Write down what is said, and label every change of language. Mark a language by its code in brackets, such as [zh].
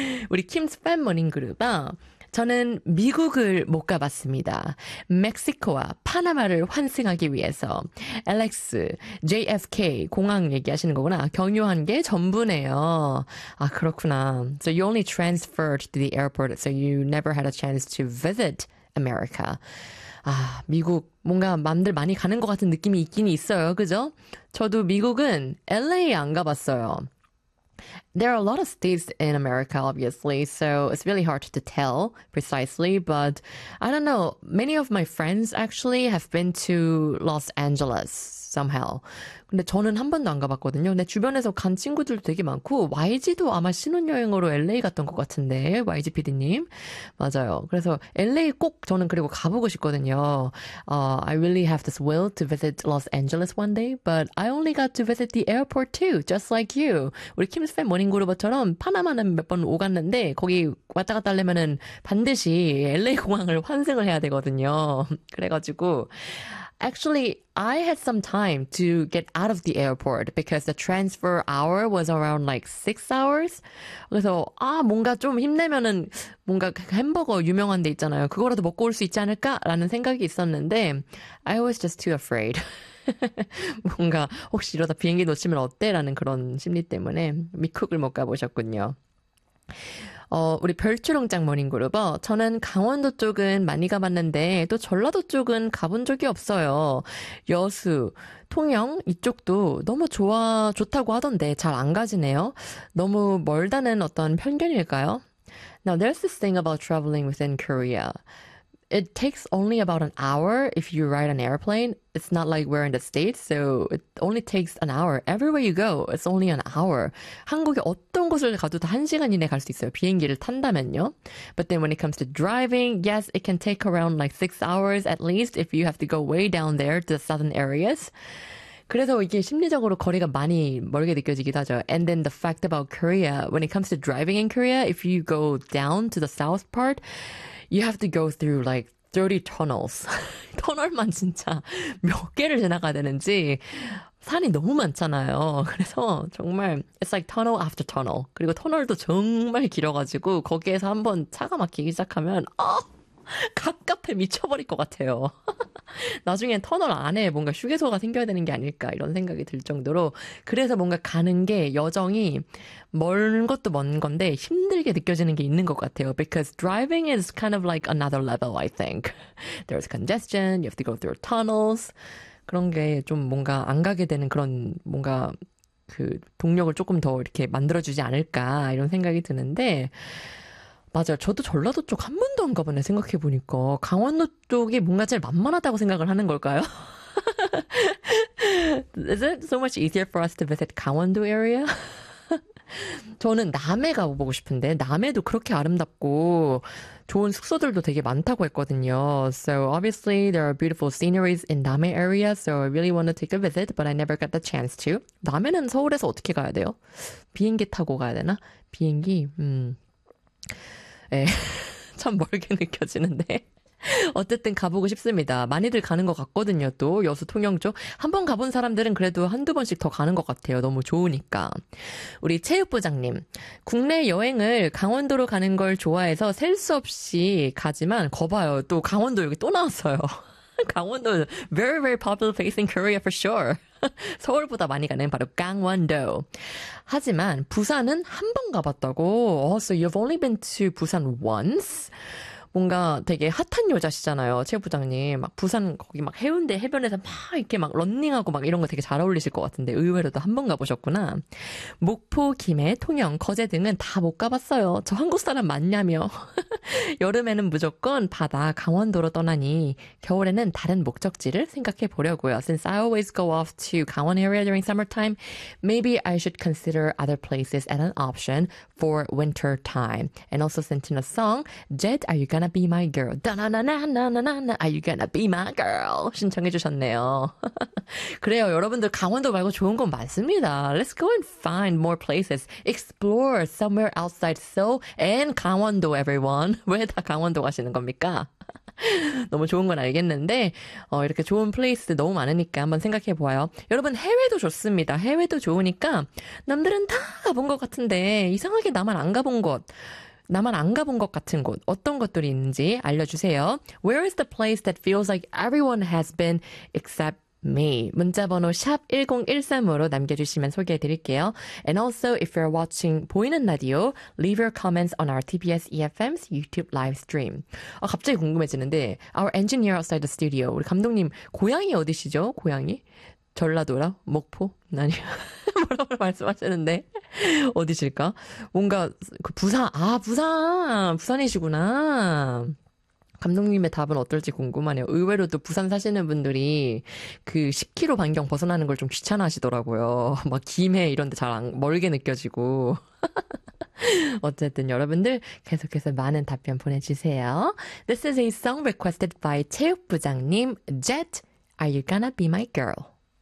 [ko] 우리 [en] Kim's fan morning group, [ko] 저는 미국을 못 가봤습니다. 멕시코와 파나마를 환승하기 위해서 LX, JFK 공항 얘기하시는 거구나. 경유한 게 전부네요. 아, 그렇구나. [en] So you only transferred to the airport, so you never had a chance to visit America. [ko] 아, 미국 뭔가 맘들 많이 가는 것 같은 느낌이 있긴 있어요. 그죠? 저도 미국은 LA에 안 가봤어요. [en] There are a lot of states in America, obviously, so it's really hard to tell precisely, but I don't know. Many of my friends actually have been to Los Angeles somehow. [ko] 근데 저는 한 번도 안 가봤거든요. 내 주변에서 간 친구들도 되게 많고, YG도 아마 신혼여행으로 LA 갔던 것 같은데, YG PD님. 맞아요. 그래서 LA 꼭 저는 그리고 가보고 싶거든요. [en] I really have this will to visit Los Angeles one day, but I only got to visit the airport too, just like you. [ko] 우리 Kim's Fan 모닝그루버처럼 파나마는 몇번 오갔는데, 거기 왔다 갔다 하려면은 반드시 LA 공항을 환승을 해야 되거든요. 그래가지고, [en] Actually, I had some time to get out of the airport because the transfer hour was around like 6 hours. [ko] 그래서, 아, 뭔가 좀 힘내면은, 뭔가 햄버거 유명한 데 있잖아요. 그거라도 먹고 올수 있지 않을까라는 생각이 있었는데, [en] I was just too afraid. [ko] 뭔가, 혹시 이러다 비행기 놓치면 어때? 라는 그런 심리 때문에 미국을 못 가보셨군요. 우리 별초롱짱 모닝그룹어. 저는 강원도 쪽은 많이 가봤는데, 또 전라도 쪽은 가본 적이 없어요. 여수, 통영, 이쪽도 너무 좋다고 하던데, 잘안 가지네요. 너무 멀다는 어떤 편견일까요? [en] Now, there's this thing about traveling within Korea. It takes only about an hour if you ride an airplane. It's not like we're in the States, so it only takes an hour. Everywhere you go, it's only an hour. [ko] 한국에 어떤 곳을 가도 다한 시간 이내 갈수 있어요. 비행기를 탄다면요. [en] But then when it comes to driving, yes, it can take around like 6 hours at least if you have to go way down there to the southern areas. [ko] 그래서 이게 심리적으로 거리가 많이 멀게 느껴지기도 하죠. [en] And then the fact about Korea, when it comes to driving in Korea, if you go down to the south part, you have to go through like 30 tunnels. [ko] 터널만 진짜 몇 개를 지나가야 되는지 산이 너무 많잖아요. 그래서 정말 [en] it's like tunnel after tunnel. [ko] 그리고 터널도 정말 길어가지고 거기에서 한번 차가 막히기 시작하면 갑갑해 미쳐버릴 것 같아요. 나중엔 터널 안에 뭔가 휴게소가 생겨야 되는 게 아닐까 이런 생각이 들 정도로 그래서 뭔가 가는 게 여정이 먼 것도 먼 건데 힘들게 느껴지는 게 있는 것 같아요. [en] Because driving is kind of like another level, I think. There's congestion, you have to go through tunnels. [ko] 그런 게좀 뭔가 안 가게 되는 그런 뭔가 그 동력을 조금 더 이렇게 만들어주지 않을까 이런 생각이 드는데 맞아요. 저도 전라도 쪽한 번도 안 가봤네, 생각해보니까. 강원도 쪽이 뭔가 제일 만만하다고 생각을 하는 걸까요? [en] Is it so much easier for us to visit Gangwon-do area? [ko] 저는 남해 가보고 싶은데 남해도 그렇게 아름답고 좋은 숙소들도 되게 많다고 했거든요. [en] So obviously there are beautiful sceneries in 남해 area, so I really want to take a visit, but I never got the chance to. [ko] 남해는 서울에서 어떻게 가야 돼요? 비행기 타고 가야 되나? 비행기? 예. 참 멀게 느껴지는데. 어쨌든 가보고 싶습니다. 많이들 가는 것 같거든요. 또 여수 통영 쪽 한 번 가본 사람들은 그래도 한두 번씩 더 가는 것 같아요. 너무 좋으니까. 우리 체육부장님, 국내 여행을 강원도로 가는 걸 좋아해서 셀 수 없이 가지만 거봐요. 또 강원도 여기 또 나왔어요. [en] 강원도 very very popular place in Korea for sure. [ko] 서울보다 많이 가는 바로 강원도. 하지만 부산은 한 번 가봤다고. [en] Oh, so you've only been to Busan once? [ko] 뭔가 되게 핫한 여자시잖아요, 체육부장님. 막 부산 거기 막 해운대 해변에서 막 이렇게 막 런닝하고 막 이런 거 되게 잘 어울리실 것 같은데 의외로도 한 번 가보셨구나. 목포, 김해, 통영, 거제 등은 다 못 가봤어요. 저 한국 사람 맞냐며. 여름에는 무조건 바다, 강원도로 떠나니 겨울에는 다른 목적지를 생각해 보려고요. [en] Since I always go off to Gangwon area during summertime, maybe I should consider other places as an option for winter time. And also sent in a song, Jet, are you gonna be my girl? Da-na-na-na-na-na-na-na. Are you gonna be my girl? [ko] 신청해 주셨네요. 그래요, 여러분들 강원도 말고 좋은 건 많습니다. [en] Let's go and find more places. Explore somewhere outside Seoul and 강원도, everyone. [ko] 왜 다 강원도 가시는 겁니까? 너무 좋은 건 알겠는데 이렇게 좋은 플레이스 너무 많으니까 한번 생각해 보아요. 여러분 해외도 좋습니다. 해외도 좋으니까 남들은 다 가본 것 같은데 이상하게 나만 안 가본 곳. 나만 안 가본 것 같은 곳 어떤 것들이 있는지 알려주세요. [en] Where is the place that feels like everyone has been except me? [ko] 문자번호 샵 1013으로 남겨주시면 소개해드릴게요. [en] And also if you're watching [ko] 보이는 라디오, [en] leave your comments on our TBS EFM's YouTube live stream. [ko] 갑자기 궁금해지는데 [en] our engineer outside the studio, [ko] 우리 감독님 고향이 어디시죠? 고향이? 전라도라? 목포? 아니요. 뭐라고 말씀하시는데 어디실까? 뭔가 그 부산. 아, 부산. 부산이시구나. 감독님의 답은 어떨지 궁금하네요. 의외로 또 부산 사시는 분들이 그 10km 반경 벗어나는 걸 좀 귀찮아하시더라고요. 막 김해 이런 데 잘 안, 멀게 느껴지고. 어쨌든 여러분들 계속해서 많은 답변 보내주세요. [en] This is a song requested by 체육부장님 Jet, are you gonna be my girl?